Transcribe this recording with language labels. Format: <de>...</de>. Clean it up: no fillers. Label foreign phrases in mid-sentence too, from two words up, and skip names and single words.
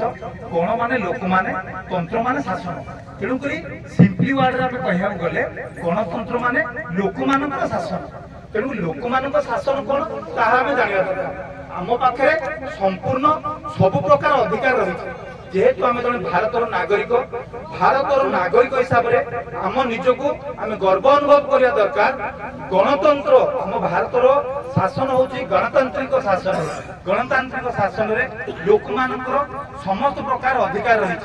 <or>ଗଣ ମାନେ ଲୋକମାନେ, ତନ୍ତ୍ର ମାନେ ଶାସନ। ତେଣୁକରି</or> <en>simply word</en> <or>ଆମେ କହିବାକୁ ଗଲେ ଗଣତନ୍ତ୍ର ମାନେ ଲୋକମାନଙ୍କର ଶାସନ। ତେଣୁ ଲୋକମାନଙ୍କ ଶାସନ କଣ ତାହା ଆମେ ଜାଣିବା ଦରକାର। ଆମ ପାଖରେ ସମ୍ପୂର୍ଣ୍ଣ ସବୁ ପ୍ରକାର ଅଧିକାର ରହିଛି। ଯେହେତୁ ଆମେ জଣେ ଭାରତର ନାଗରିକ ହିସାବରେ ଆମ ନିଜକୁ ଆମେ ଗର୍ବ ଅନୁଭବ କରିବା ଦରକାର। ଗଣତନ୍ତ୍ର ଆମ ଭାରତର ଶାସନ ହଉଛି ଗଣତାନ୍ତ୍ରିକ ଶାସନ। ଗଣତାନ୍ତ୍ରିକ ଶାସନରେ ଲୋକମାନଙ୍କର ସମସ୍ତ ପ୍ରକାର ଅଧିକାର ରହିଛି।</or>